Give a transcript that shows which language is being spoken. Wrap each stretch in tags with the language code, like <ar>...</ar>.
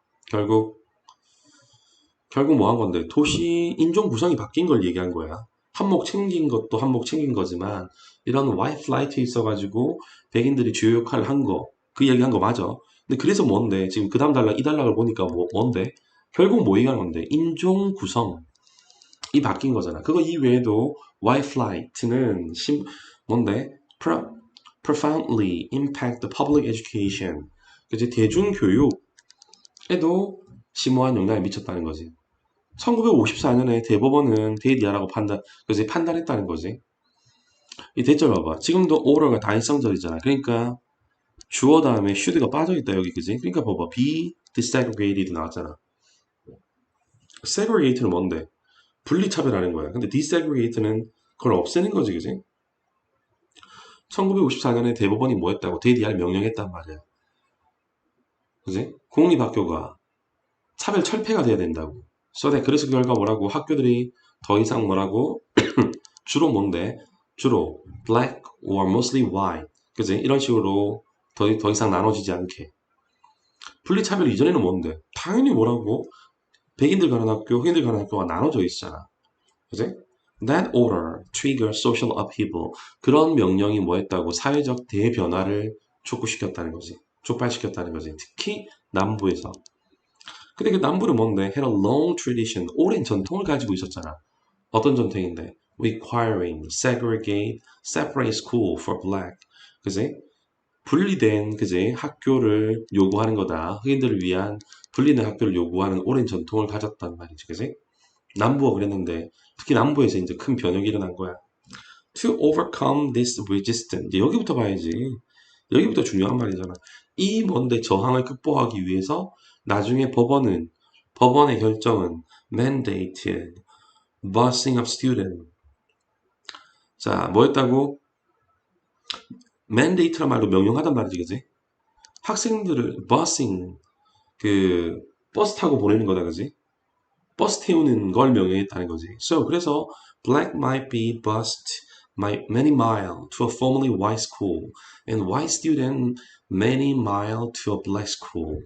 <ko>결국 뭐 한 건데 도시 인종 구성이 바뀐 걸 얘기한 거야. 한몫 챙긴 것도 한몫 챙긴 거지만 이런 와이트 라이트 있어가지고 백인들이 주요 역할을 한 거, 그 얘기한 거 맞아. 근데 그래서 뭔데 지금 그 다음 단락 이 단락을 보니까 뭔데 결국 뭐 얘기하는 건데 인종 구성이 바뀐 거잖아. 그거 이외에도</ko> <en>white flight는</en> <ko>뭔데</ko> <en>profoundly impact the public education.</en> <ko>그치? 대중교육에도 심오한 영향을 미쳤다는 거지. 1954년에 대법원은 데이디아라고 판단했다는 거지. 이 대절 봐봐. 지금도 order가 다인성절이잖아. 그러니까 주어 다음에 should가 빠져있다 여기, 그지? 그러니까 봐봐.</ko> <en>be desegregated</en> <ko>나왔잖아. segregate는 뭔데? 분리차별하는 거야. 근데 desegregate는 그걸 없애는 거지, 그지? 1954년에 대법원이 뭐 했다고? 데이디아를 명령했단 말이야. 그지? 공립학교가 차별 철폐가 돼야 된다고. 그래서 그 결과 뭐라고? 학교들이 더 이상 뭐라고? 주로 뭔데? 주로</ko> <en>black or mostly white.</en> <ko>그지? 이런 식으로 더 이상 나눠지지 않게. 분리차별 이전에는 뭔데? 당연히 뭐라고? 백인들 가는 학교, 흑인들 가는 학교가 나눠져 있잖아. 그지?</ko> <en>That order triggered social upheaval.</en> <ko>그런 명령이 뭐 했다고? 사회적 대변화를 촉구시켰다는 거지. 촉발시켰다는 거지. 특히 남부에서. 근데 그 남부는 뭔데?</ko> <en>Had a long tradition.</en> <ko>오랜 전통을 가지고 있었잖아. 어떤 전통인데?</ko> <en>Requiring separate school for black.</en> <ko>그지? 분리된, 그지? 학교를 요구하는 거다. 흑인들을 위한 분리된 학교를 요구하는 오랜 전통을 가졌단 말이지. 그지? 남부가 그랬는데, 특히 남부에서 이제 큰 변혁이 일어난 거야.</ko> <en>To overcome this resistance.</en> <ko>이제 여기부터 봐야지. 여기부터 중요한 말이잖아. 이 뭔데 저항을 극복하기 위해서 나중에 법원의 결정은</ko> <en>mandated busing of student.</en> <ko>자, 뭐였다고? mandate란 말도 명령하단 말이지, 그지? 학생들을 busing, 그 버스 타고 보내는 거다, 그지? 버스 태우는 걸 명령했다는 거지. 그래서</ko> <en>black might be bused many mile to a formerly white school and white student many mile to a black school.</en>